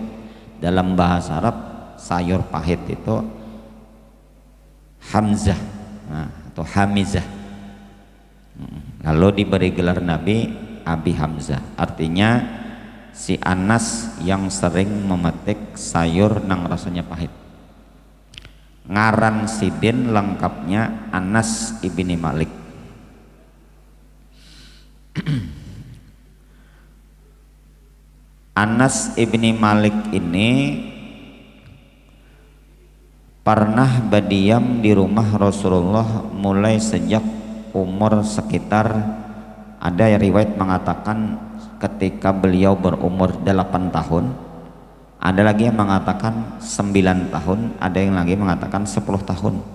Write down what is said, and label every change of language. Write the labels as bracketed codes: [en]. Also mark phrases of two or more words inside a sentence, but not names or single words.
[id] Dalam bahasa Arab sayur pahit itu Hamzah, atau Hamizah. Lalu diberi gelar Nabi Abi Hamzah, artinya si Anas yang sering memetik sayur nang rasanya pahit. [bjn] Ngaran sidin lengkapnya Anas ibni Malik. [id] Anas ibni Malik ini pernah berdiam di rumah Rasulullah mulai sejak umur sekitar, ada riwayat mengatakan ketika beliau berumur 8 tahun, ada lagi yang mengatakan 9 tahun, ada yang lagi mengatakan 10 tahun.